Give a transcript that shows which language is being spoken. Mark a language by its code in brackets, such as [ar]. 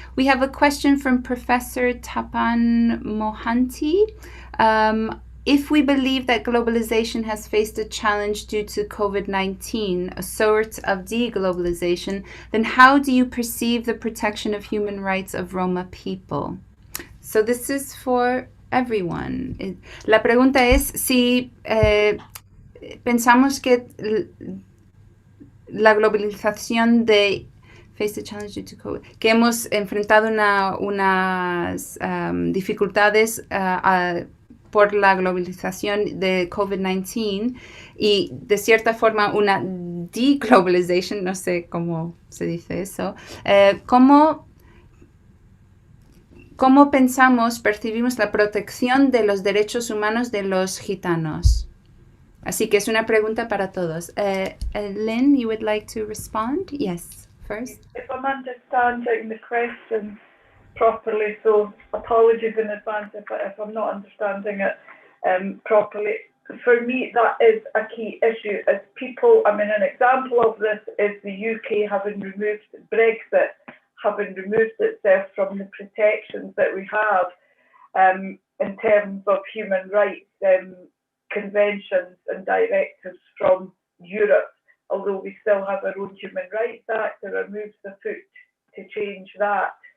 [en] We have a question from Professor Tapan Mohanty. If we believe that globalization has faced a challenge due to COVID-19, a sort of deglobalization, then how do you perceive the protection of human rights of Roma people? So this is for everyone. [es] La pregunta es si pensamos que la globalización de [en] face the challenge due to COVID, [es] que hemos enfrentado unas dificultades por la globalización de COVID-19 y de cierta forma una deglobalization, no sé cómo se dice eso, ¿cómo pensamos, percibimos la protección de los derechos humanos de los gitanos? Así que es una pregunta para todos. [en] Lynn, you would like to respond? Yes, first. If I'm understanding the question properly, so apologies in advance if I'm not understanding it properly. For me, that is a key issue. As people, I mean, an example of this is the UK having removed Brexit, having removed itself from the protections that we have in terms of human rights conventions and directives from Europe, although we still have our own Human Rights Act that removes the foot to change that.